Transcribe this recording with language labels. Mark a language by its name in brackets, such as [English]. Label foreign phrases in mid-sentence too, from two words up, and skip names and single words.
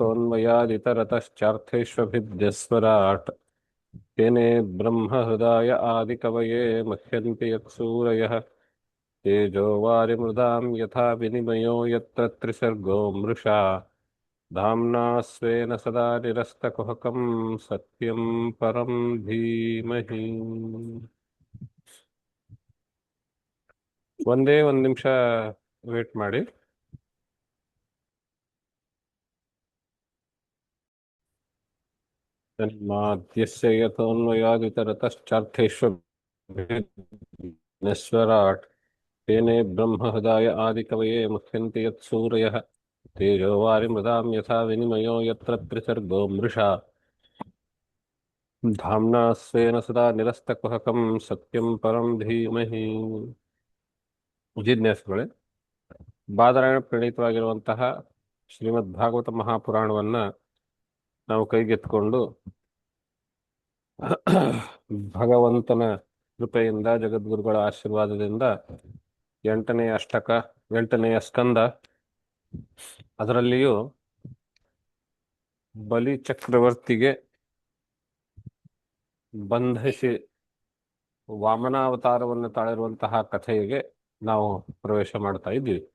[Sanskrit] यतोऽन्वयादितरतश्चार्थेष्वभिद्यस्वराट् तेने ब्रह्महृदाय आदिकवये मुह्यन्ति यत्सूरयः तेजो वारिमृदां यथा विनिमयो यत्र त्रिसर्गो मृषा धाम्ना स्वेन सदा निरस्तकुहकं सत्यं परं धीमहि [Kannada] ಒಂದೇ ಒಂದು ನಿಮಿಷ ವೇಟ್ ಮಾಡಿ. [Sanskrit] ಜನ್ಮಾದ್ಯಸ್ಯ ಯತೋऽನ್ವಯಾದಿತರತಶ್ಚಾರ್ಥೇष्वभिघ्नस्वराट् तेने ब्रह्महृदाय आदिकवये मुह्यन्ति यत्सूरयः तेजो वारिमृदां यथा विनिमयो यत्र त्रिसर्गो मृषा धाम्ना स्वेन सदा निरस्तकुहकं सत्यं परं धीमहि. [Kannada] ಜಿಜ್ಞಾಸುಗಳೇ, ಬಾದರಾಯಣ ಪ್ರಣೀತವಾಗಿರುವಂತಹ ಶ್ರೀಮದ್ ಭಾಗವತ ಮಹಾಪುರಾಣವನ್ನ ನಾವು ಕೈಗೆತ್ಕೊಂಡು ಭಗವಂತನ ಕೃಪೆಯಿಂದ ಜಗದ್ಗುರುಗಳ ಆಶೀರ್ವಾದದಿಂದ 8ನೇ ಅಷ್ಟಕ 8ನೇ ಸ್ಕಂದ, ಅದರಲ್ಲಿಯೂ ಬಲಿ ಚಕ್ರವರ್ತಿಗೆ ಬಂಧಿಸಿ ವಾಮನಾವತಾರವನ್ನು ತಾಳಿರುವಂತಹ ಕಥೆಗೆ ನಾವು ಪ್ರವೇಶ ಮಾಡ್ತಾ ಇದ್ದೀವಿ.